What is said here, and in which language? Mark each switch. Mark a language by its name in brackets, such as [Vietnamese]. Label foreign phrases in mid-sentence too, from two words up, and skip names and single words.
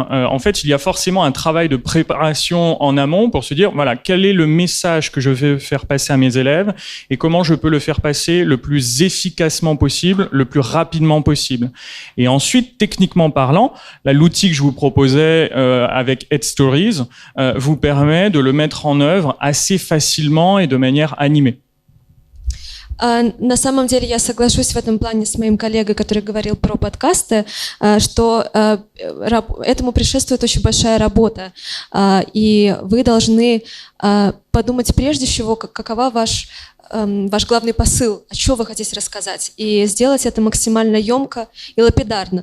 [French] En fait, il y a forcément un travail de préparation en amont pour se dire, voilà, quel est le message que je vais faire passer à mes élèves et comment je peux le faire passer le plus efficacement possible, le plus rapidement possible. Et ensuite, techniquement parlant, l'outil que je vous proposais avec EdStories vous permet de le mettre en œuvre assez facilement et de manière animée. [Russian] На самом деле я соглашусь в этом плане с моим коллегой, который говорил про подкасты, что этому предшествует очень большая работа, и вы должны подумать прежде всего, какова ваш главный посыл, о чем вы хотите рассказать, и сделать это максимально емко и лапидарно.